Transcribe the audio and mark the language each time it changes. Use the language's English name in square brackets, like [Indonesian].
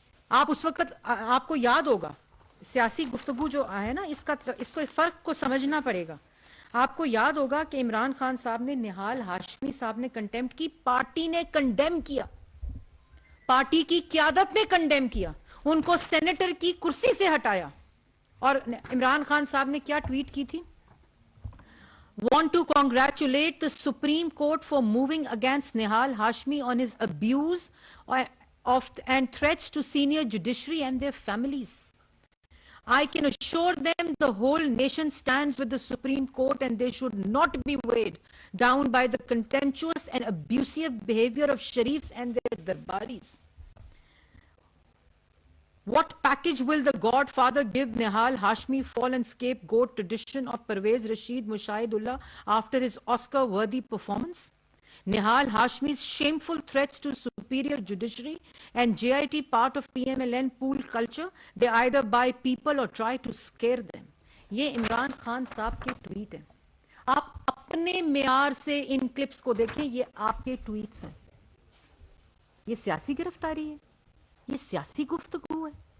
[Urdu] آپ اس وقت, آپ کو یاد ہوگا سیاسی گفتگو جو ہے نا, اس کو فرق کو سمجھنا پڑے گا. آپ کو یاد ہوگا کہ عمران خان صاحب نے نہال ہاشمی صاحب نے کنڈیمٹ کی, پارٹی نے کنڈیم کیا, پارٹی کی قیادت نے کنڈیم کیا, ان کو سینیٹر کی کرسی سے ہٹایا. اور عمران خان صاحب نے کیا ٹویٹ کی تھی؟ [English] Want to congratulate the Supreme Court for moving against Nihal Hashmi on his abuse and threats to senior judiciary and their families. I can assure them the whole nation stands with the Supreme Court and they should not be weighed down by the contemptuous and abusive behavior of Sharifs and their darbaris. What package will the Godfather give Nihal Hashmi fallen scapegoat tradition of Pervez Rashid Mushahidullah after his Oscar-worthy performance? Nihal Hashmi's shameful threats to superior judiciary and JIT part of PMLN pool culture, they either buy people or try to scare them. [Urdu] یہ عمران خان صاحب کے tweet ہیں. آپ اپنے معیار سے ان clips کو دیکھیں, یہ آپ کے ٹویٹس ہیں. یہ سیاسی گرفتاری ہے, یہ سیاسی گفتگو ہے.